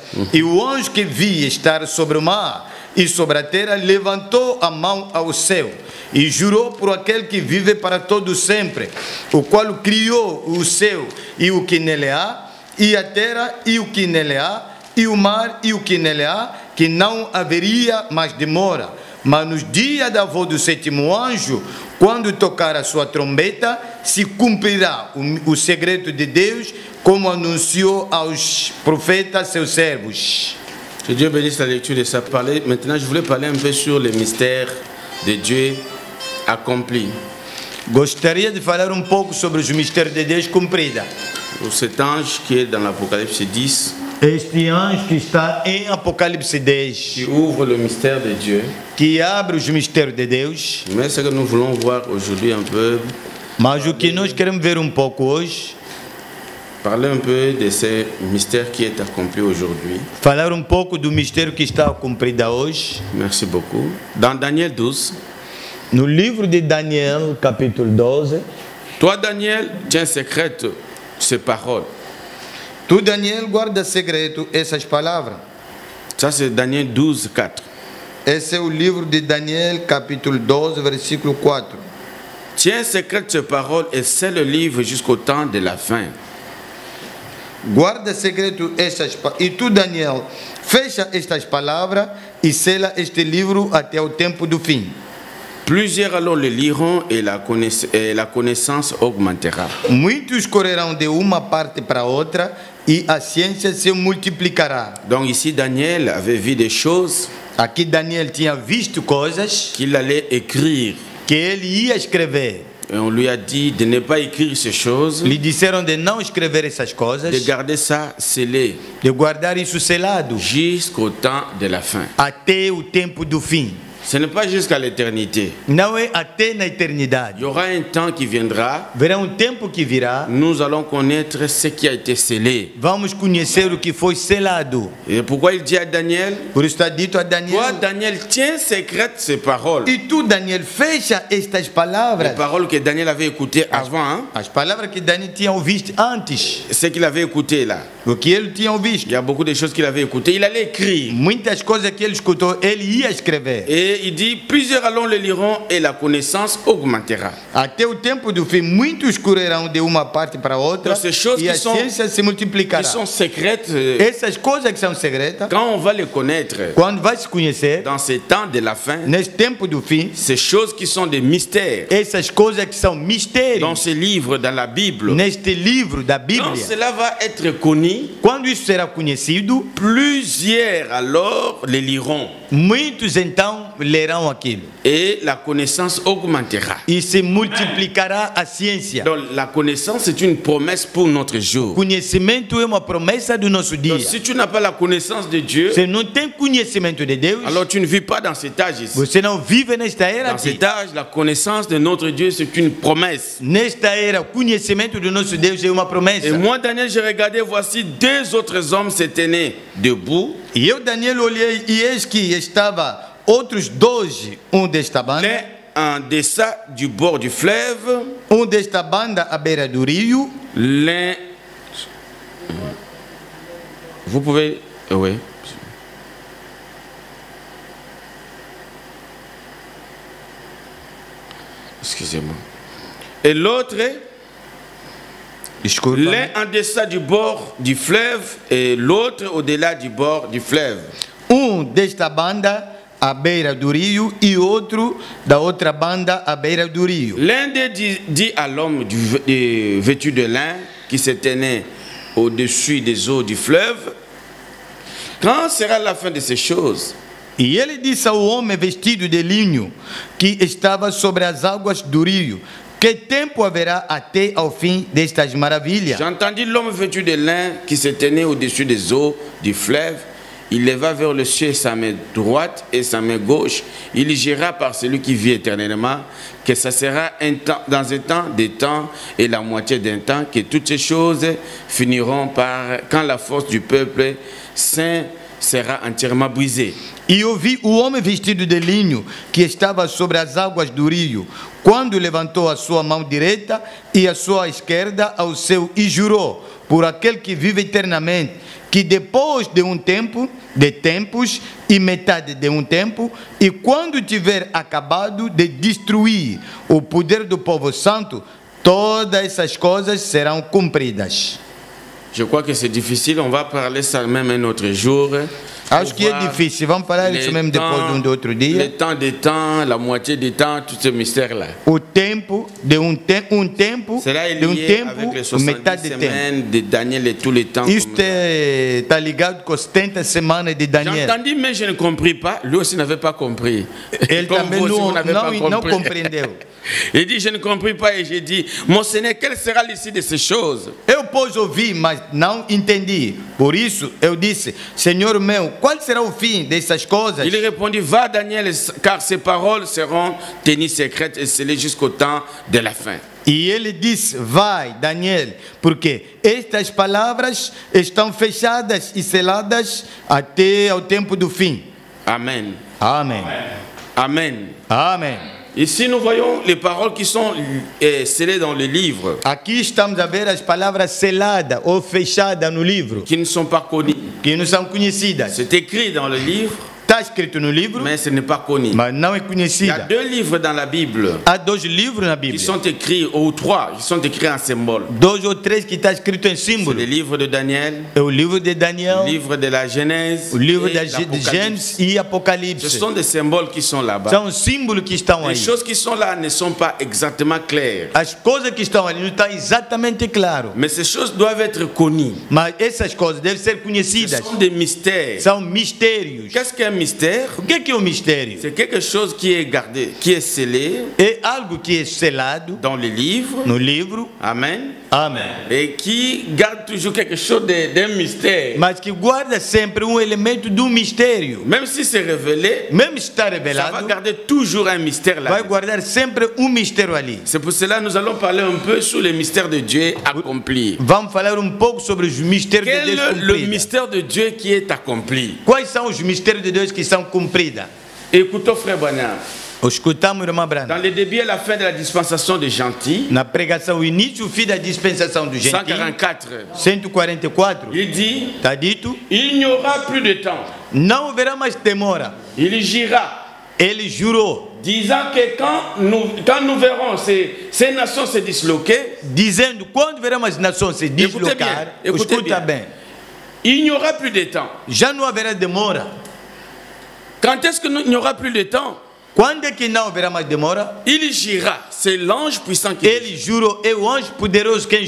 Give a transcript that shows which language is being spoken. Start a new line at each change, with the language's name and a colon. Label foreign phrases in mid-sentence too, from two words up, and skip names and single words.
Portuguese: E o anjo que vi estar sobre o mar e sobre a terra levantou a mão ao céu e jurou por aquele que vive para todo sempre, o qual criou o céu e o que nele há, e a terra e o que nele há, e o mar e o que nele há, que não haveria mais demora. Mas nos dias da voz do sétimo anjo, quando tocar a sua trombeta, se cumprirá o segredo de Deus, como anunciou aos profetas seus servos.
French: Que Dieu bénisse la lecture de sa parole. Maintenant, je voulais parler un peu sur les mystères de Dieu accomplis.
Portuguese: Gostaria de falar um pouco sobre os mistérios de Deus cumprida.
French: Cet ange qui est dans l'Apocalypse 10.
Portuguese: Este anjo que está em Apocalipse 10.
French: Qui ouvre le mystère de Dieu.
Portuguese: Que abre os mistérios de Deus.
French: Mais ce que nous voulons voir aujourd'hui un peu.
Portuguese: Mas o que nós queremos ver um pouco hoje.
French: Parler un peu de ce mystère qui est accompli aujourd'hui.
Portuguese: Falar um pouco do mistério que está cumprido hoje.
French: Merci beaucoup. Dans Daniel 12.
Portuguese: No livro de Daniel, capítulo 12.
French: Toi, Daniel, tiens secrète ces paroles.
Portuguese: Tu, Daniel, guarda segredo essas palavras.
French: Ça, c'est Daniel 12, 4.
Portuguese: Esse é o livro de Daniel, capítulo 12, versículo 4.
French: Tiens secrète ces paroles et scelle le livre jusqu'au temps de la fin.
Portuguese: guarda secreto estas e tu, Daniel, fecha estas palavras e sela este livro até o tempo do fim.
French: Plusieurs alors le liront et la connaissance augmentera.
Portuguese: Muitos correrão de uma parte para outra e a ciência se multiplicará.
French: Donc ici Daniel avait vu des choses.
Portuguese: Aqui Daniel tinha visto coisas
French: qu'il allait écrire.
Portuguese: Que ele ia escrever.
French: Et on lui a dit de ne pas écrire ces choses.
Portuguese: Lhe disseram de não escrever essas coisas.
French: De garder ça scellé.
Portuguese: De guardar isso selado.
French: Jusqu'au temps de la fin.
Portuguese: Até o tempo do fim.
French: Ce n'est pas jusqu'à l'éternité.
Portuguese: Não é até na eternidade.
French: Il y aura un temps qui viendra.
Portuguese: Verá tempo que virá.
French: Nous allons connaître ce qui a été scellé.
Portuguese: Vamos conhecer o que foi selado.
French: Et pourquoi il dit à Daniel?
Portuguese: Por isso está dito a Daniel.
French: Toi, Daniel, tiens secrète ces paroles.
Portuguese: E tu, Daniel, fecha estas palavras.
French: Les paroles que Daniel avait écoutées avant. Hein?
Portuguese: As palavras que Daniel tinha ouvido antes.
French: Ce qu'il avait écouté là.
Portuguese: O que ele tinha ouvido.
French: Il y a beaucoup de choses qu'il avait écoutées. Il allait écrire.
Portuguese: Muitas coisas que ele escutou, ele ia escrever.
French: Et il dit, plusieurs allons le liront et la connaissance augmentera.
Portuguese: Até o tempo do fim, muitos correrão de uma parte para outra.
French: Donc, ces choses
Portuguese: e a ciência se multiplicará.
French: Qui sont secrètes.
Portuguese: Essas coisas que são secretas.
French: Quand on va les connaître.
Portuguese: Quando vai se conhecer.
French: Dans ces temps de la fin.
Portuguese: Nesse tempo do fim.
French: Ces choses qui sont des mystères.
Portuguese: Essas coisas que são mistérios.
French: Dans ces livres, dans la Bible.
Portuguese: Neste livro da Bíblia.
French: Quand cela va être connu.
Portuguese: Quando isso será conhecido.
French: Plusieurs alors les liront.
Portuguese: Muitos então lerão aquilo.
French: Et la connaissance augmentera.
Portuguese: E se multiplicará a ciência.
French: Donc la connaissance c'est une promesse pour notre jour.
Portuguese: Conhecimento é uma promessa do nosso dia.
French: Donc, si tu n'as pas la connaissance de Dieu,
Portuguese: se não tem conhecimento de Deus,
French: alors tu ne vis pas dans cet âge ici.
Portuguese: Você não vive nesta era.
French: Dans cet âge, la connaissance de notre Dieu c'est une promesse.
Portuguese: Nesta era, conhecimento do nosso Deus é uma promessa.
French: Et moi Daniel, j'ai regardé, voici deux autres hommes se tenaient debout.
Portuguese: E eu, Daniel, olhei e eis que estava outros dois, desta banda.
French: L'un en deçà du bord du fleuve.
Portuguese: Desta banda à beira do rio.
French: L'un. Vous pouvez. Oui. Excusez-moi. Et l'autre. L'un en deçà du bord du fleuve et l'autre au-delà du bord du fleuve.
Portuguese: Desta banda à beira do rio e outro da outra banda à beira do rio.
French: L'un d'eux dit à l'homme vêtu de lin qui se tenait au-dessus des eaux du fleuve: quand sera la fin de ces choses?
Portuguese: E ele disse ao homem vestido de linho que estava sobre as águas do rio: que tempo haverá até ao fim destas maravilhas?
French: J'entendis l'homme vêtu de lin qui se tenait au-dessus des eaux du fleuve. Il leva vers le ciel sa main droite et sa main gauche. Il jura par celui qui vit éternellement que ça sera un temps, dans un temps, des temps et la moitié d'un temps, que toutes ces choses finiront par quand la force du peuple saint será entièrement brisée.
Portuguese: E ouvi o homem vestido de linho que estava sobre as águas do rio, quando levantou a sua mão direita e a sua esquerda ao céu e jurou por aquele que vive eternamente, que depois de tempo, de tempos e metade de tempo, e quando tiver acabado de destruir o poder do povo santo, todas essas coisas serão cumpridas.
French: Je crois que c'est difficile, on va parler ça même un autre jour.
Portuguese: Acho que é difícil, vamos falar isso mesmo depois de outro dia.
French: Le temps des temps, la moitié des temps, tout ce mystère-là.
Portuguese: O tempo de tempo,
French: cela est lié avec les 70 semaines de Daniel et tous les temps.
Portuguese: Isto está ligado com as 70 semanas de Daniel.
French: J'entendis, mais je ne compris pas. Lui aussi n'avait pas compris.
Portuguese: Ele também não compreendeu.
French: Il dit, je ne compris pas, et j'ai dit, mon Seigneur, quelle sera l'issue de ces choses?
Portuguese: Eu pus ouvir, mas não entendi. Por isso eu disse: Senhor meu, qual será o fim dessas coisas?
French: Il répondit: va Daniel, car ces paroles seront tenues secrètes et scellées jusqu'au temps de la fin.
Portuguese: E ele disse: vai, Daniel, porque estas palavras estão fechadas e seladas até ao tempo do fim.
French: Amen.
Portuguese: Amen.
French: Amen.
Portuguese: Amen.
French: Ici, nous voyons les paroles qui sont scellées dans le livre.
Portuguese: Aqui estamos a ver as palavras seladas ou fechadas no livro.
French: Qui ne sont pas connues.
Portuguese: Que não são conhecidas.
French: C'est écrit dans le livre.
Portuguese: está escrito no livro,
French: mais ce n'est pas connu.
Portuguese: Mas não é
French: Il y a
Portuguese: conhecida.
French: 2 livres dans la Bible
Portuguese: Há 2 livros na
French: qui
Portuguese: Bíblia.
French: sont écrits, ou 3, qui sont écrits en symbole.
Portuguese: 2 ou 3 que está escrito em
French: C'est
Portuguese: símbolo.
French: le livre de Daniel,
Portuguese: É o livro de Daniel,
French: le livre de la Genèse,
Portuguese: o livro
French: et
Portuguese: de
French: l'Apocalypse.
Portuguese: Gênesis e
French: Ce
Portuguese: Apocalipse.
French: sont des symboles qui sont là-bas.
Portuguese: São símbolos que estão
French: Les
Portuguese: aí.
French: choses qui sont là ne sont pas exactement claires.
Portuguese: As coisas que estão ali não estão exatamente claro.
French: Mais ces choses doivent être connues.
Portuguese: Mas essas coisas devem ser
French: Ce
Portuguese: conhecidas.
French: sont des mystères.
Portuguese: São mistérios.
French: Qu'est-ce qu'un mystère?
Portuguese: O que é um mistério?
French: C'est quelque chose qui est gardé, qui est scellé
Portuguese: É algo que é selado
French: dans les livres.
Portuguese: no livro.
French: Amen.
Portuguese: Amém.
French: Et qui garde toujours quelque chose d'un mystère.
Portuguese: Mas que guarda sempre elemento do mistério.
French: Même si c'est révélé,
Portuguese: Mesmo se está
French: ça va
Portuguese: revelado,
French: garder toujours un mystère là.
Portuguese: vai guardar sempre mistério ali.
French: C'est pour cela que nous allons parler un peu sur les mystères de Dieu accomplis.
Portuguese: Vamos falar pouco sobre os mistérios de
French: Quel
Portuguese: Deus
French: est le
Portuguese: cumpridos.
French: mystère de Dieu qui est accompli?
Portuguese: Quais são os mistérios de Deus que são cumpridos?
French: Écoutons frère Branham.
Portuguese: Escutamos, irmã
French: Dans
Portuguese: Brana.
French: le début et la fin de la dispensation de Gentil,
Portuguese: Na pregação, o início e o fim da dispensação do gentil,
French: 144,
Portuguese: 144,
French: il dit,
Portuguese: está dito,
French: il n'y aura plus de temps.
Portuguese: não haverá mais demora.
French: Il gira,
Portuguese: Ele jurou,
French: disant que quand nous verrons ces nations se disloquer,
Portuguese: dizendo, quando veremos as nações se deslocar,
French: écoutez
Portuguese: escuta
French: bien.
Portuguese: bem,
French: il n'y aura plus de temps.
Portuguese: já não haverá demora.
French: Quand est-ce qu'il n'y aura plus de temps?
Portuguese: Quando é que não haverá mais demora?
French: Il gira, c'est l'ange puissant qui
Portuguese: Ele jurou, é o anjo poderoso quem